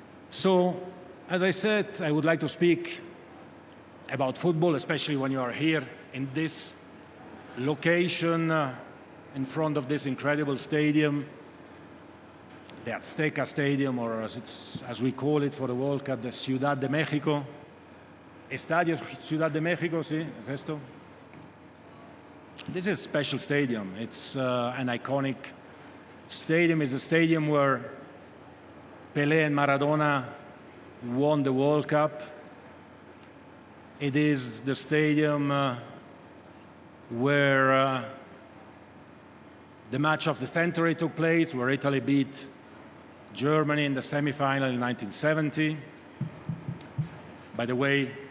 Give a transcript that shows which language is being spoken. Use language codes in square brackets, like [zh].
[en] So, as I said, I would like to speak about football, especially when you are here in this location, in front of this incredible stadium, the Azteca Stadium, or as we call it for the World Cup, the Ciudad de México. [es] Estadio Ciudad de México, ¿sí? ¿Es esto? [en] This is a special stadium. It's an iconic stadium. It's a stadium where Pelé and Maradona won the World Cup. It is the stadium where the match of the century took place, where Italy beat Germany in the semifinal in 1970. By the way,